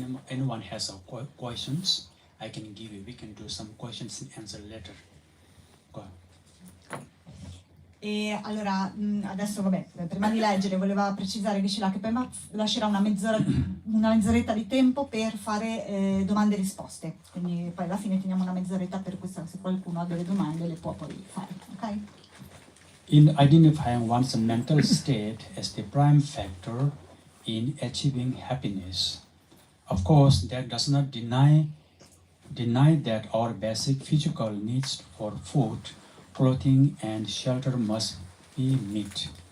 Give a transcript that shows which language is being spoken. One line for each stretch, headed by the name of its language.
English: Anyone has questions, I can give you. We can do some questions and answer later. Go ahead.
Italian: E allora, adesso vabbè, prima di leggere voleva precisare che poi lascerà una mezz'oretta di tempo per fare domande e risposte, quindi poi alla fine teniamo una mezz'oretta per questo, se qualcuno ha delle domande le può poi fare, ok?
English: In identifying one's mental state as the prime factor in achieving happiness, of course that does not deny that our basic physical needs for food, clothing and shelter must be met.